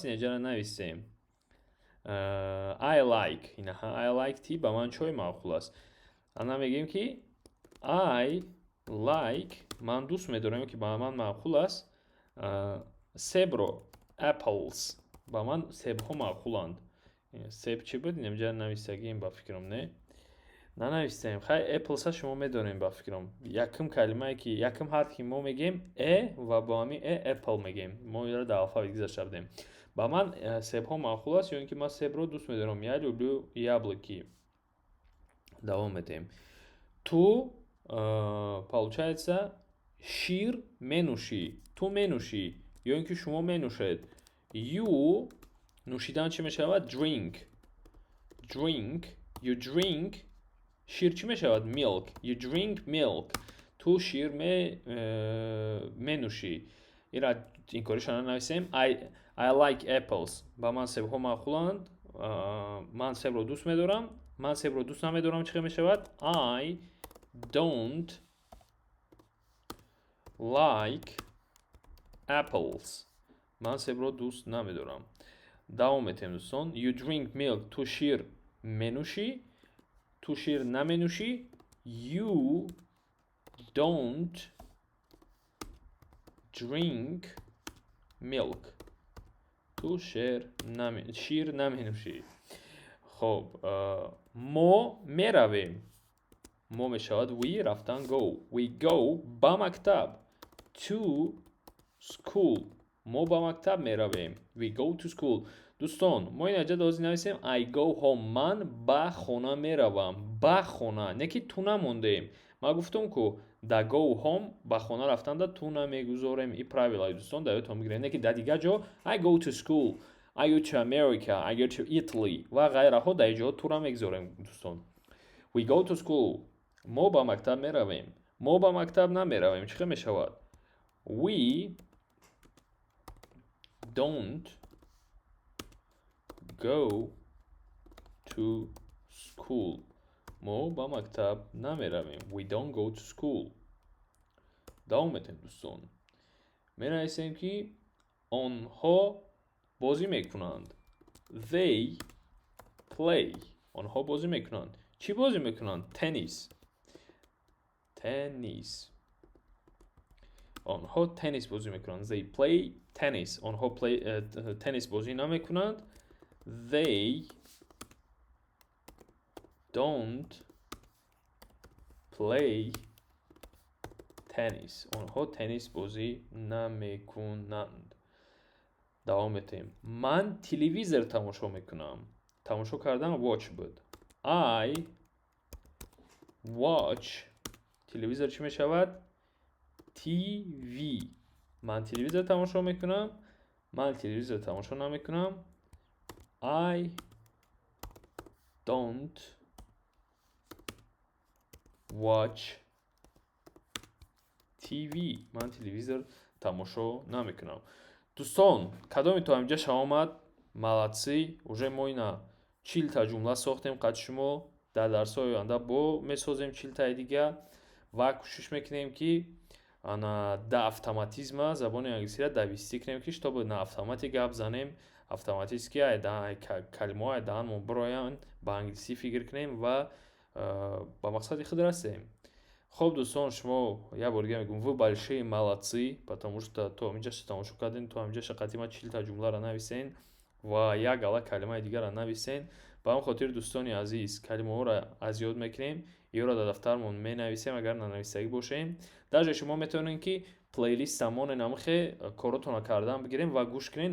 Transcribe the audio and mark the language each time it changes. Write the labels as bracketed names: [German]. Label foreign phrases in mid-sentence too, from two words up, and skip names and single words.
[Tajik] инҷара нависем. [English] I like. I like [Tajik] ти ба ман чой маъқул аст? ана мегем ки [English] I like, [Tajik] ман дӯст медорам ки ба ман маъқул аст. себро, apples. ба ман себҳо маъқуланд. себ чӣ буд? инҷара нависагем ба фикрам не? нанавистем. хай apples шумо медонем ба фикрам. якм калимае ки якм ҳарф ки мо мегем ва бо ҳамин apple мегем. мо инро дар алфавит гузашта будем. ба ман себҳо маъқул аст, ё ин ки ман себро дӯст медорам. [Russian] Я люблю яблоки. [Tajik] давом медем. ту получается шир менӯшӣ. ту менӯшӣ, ё ин ки шумо менӯшед. You нӯшидан чӣ мешавад? [English] Drink. Drink. You drink. [Tajik] шир чӣ мешавад? [English] Milk. You drink milk. [Tajik] ту шир менӯшӣ. ира инкоришона нависем. [English] I like apples. [Tajik] ба ман себҳо маъқуланд. ман себро дӯст медорам. ман себро дӯст намедорам. чӣ мешавад? [English] I don't like apples. [Tajik] ман себро дӯст намедорам. давом метем дӯстон. [English] You drink milk. [Tajik] ту шир менӯшӣ. ту шир наменӯшӣ. [English] You don't drink milk. [Tajik] ту шир наменӯшӣ. хоб мо меравем. мо мешавад we рафтан go. [English] We go [Tajik] ба мактаб. [English] To school. [Tajik] мо ба мактаб меравем. [English] We go to school. [Tajik] дӯстон, мо ин аҷа дози нависем [English] I go home. [Tajik] ман ба хона меравам. ба хона. Не ки ту намондем. ма гуфтам ку да [English] go home [Tajik] ба хона рафтанда ту намегузорем. и правилаи дӯстон да ёдтон бигиред. Не ки да дига ҷо [English] I go to school. I go to America. I go to Italy. [Tajik] ва ғайраҳо дар ҷо тура мегузорем дӯстон. [English] We go to school. [Tajik] мо ба мактаб меравем. мо ба мактаб намеравем. чӣ хел мешавад? [English] We don't go to school. [Tajik] мо ба мактаб намеравем. [English] We don't go to school. [Tajik] давом метем дӯстон. менависем ки онҳо бозӣ мекунанд. [English] They play. [Tajik] онҳо бозӣ мекунанд. чӣ бозӣ мекунанд? [English] Tennis. Tennis. [Tajik] онҳо теннис бозӣ мекунанд. [English] They play tennis. [Tajik] онҳо теннис бозӣ намекунанд. [English] They don't play tennis. [Tajik] онҳо теннис бозӣ намекунанд. давом метем. ман телевизор тамошо мекунам. тамошо кардан watch буд. [English] I watch. [Tajik] телевизор чӣ мешавад? TV. ман телевизор тамошо мекунам. ман телевизор тамошо намекунам. [English] I don't watch TV. [Tajik] ман телевизор тамошо намекунам. дӯстон, кадоми то ҳамҷа шавомад? молодцы. уже мо ина 40 ҷумла сохтем. қад шумо дар дарсҳои оянда бо месозем 40 дига ва кӯшиш мекунем ки ана да автоматизма забони англисиро давистӣ кунем ки [Russian] чтобы на [Tajik] автомати гап занем. автоматически калимаҳои даҳанмон бироянд, ба англисӣ фикр кунем ва ба мақсади худ расем. хоб дӯстон, шумо як бор дига мегӯм [Russian] вы большие молодцы, потому что [Tajik] то ҳаминҷа тамошо кардем, то ҳаминҷа шақатима 40 ҷумларо нависен ва як ала калимаи дигарро нависен. ба он хотир дӯстони азиз, калимаҳоро аз ёд мекунем, иёро дар дафтармон менависем агар нанавистагӣ бошем. даже шумо метавонед ки плейлиста моненамхе коротона кардан бигирем ва гӯш кунен.